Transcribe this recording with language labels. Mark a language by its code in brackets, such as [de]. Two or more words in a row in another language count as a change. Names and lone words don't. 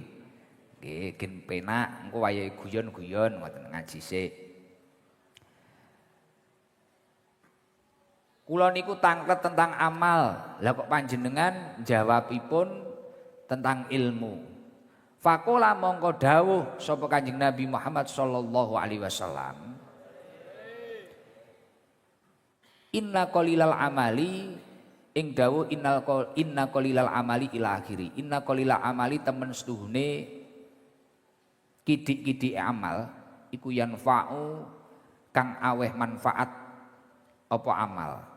[jv] Nggih, gen penak engko wayahe guyon-guyon ngoten ngaji sik. Kula niku tanglet tentang amal. Lah kok panjenengan jawabipun tentang ilmu. Faqala mongko dawuh sapa Kanjeng Nabi Muhammad [ar] صلى الله عليه وسلم. إن قليل العمل [jv] ing dawuh [ar] إن قليل العمل إلى آخره. إن قليل العمل [jv] temen setuhune kidik-kidik amal iku yanfa'u kang aweh manfaat apa amal.